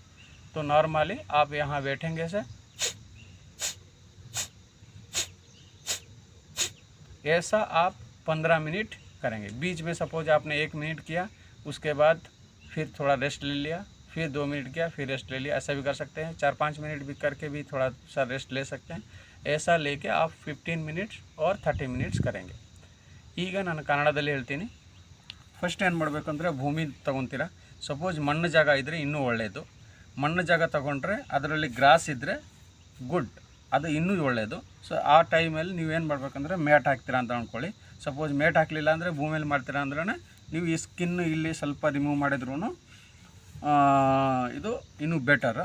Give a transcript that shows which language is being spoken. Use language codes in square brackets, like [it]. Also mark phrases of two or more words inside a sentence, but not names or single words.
[hi] तो नॉर्मली आप यहाँ बैठेंगे ऐसे, ऐसा आप 15 मिनट करेंगे। बीच में सपोज आपने 1 मिनट किया, उसके बाद फिर थोड़ा रेस्ट ले लिया, फिर 2 मिनट किया, फिर रेस्ट ले लिया, ऐसा भी कर सकते हैं। 4-5 मिनट भी करके भी थोड़ा सा रेस्ट ले सकते हैं। ऐसा लेके आप 15 मिनट्स और 30 मिनट्स करेंगे। [kn] ಈಗ ನಾನು ಕನ್ನಡದಲ್ಲಿ ಹೇಳ್ತೀನಿ। ಫಸ್ಟ್ ಏನು ಮಾಡಬೇಕಂದ್ರೆ, ಭೂಮಿ ತೊಗೊತೀರಾ, ಸಪೋಸ್ ಮಣ್ಣು ಜಾಗ ಇದ್ದರೆ ಇನ್ನೂ ಒಳ್ಳೆಯದು, ಮಣ್ಣು ಜಾಗ ತೊಗೊಂಡ್ರೆ ಅದರಲ್ಲಿ ಗ್ರಾಸ್ ಇದ್ದರೆ ಗುಡ್, ಅದು ಇನ್ನೂ ಒಳ್ಳೆಯದು। ಸೊ ಆ ಟೈಮಲ್ಲಿ ನೀವೇನು ಮಾಡಬೇಕಂದ್ರೆ ಮ್ಯಾಟ್ ಹಾಕ್ತೀರಾ ಅಂತ ಅಂದ್ಕೊಳ್ಳಿ, ಸಪೋಸ್ ಮ್ಯಾಟ್ ಹಾಕಲಿಲ್ಲ ಅಂದರೆ ಭೂಮಿಯಲ್ಲಿ ಮಾಡ್ತೀರಾ ಅಂದ್ರೆ ನೀವು ಈ ಸ್ಕಿನ್ ಇಲ್ಲಿ ಸ್ವಲ್ಪ ರಿಮೂವ್ ಮಾಡಿದ್ರೂ ಇದು ಇನ್ನೂ ಬೆಟರ್।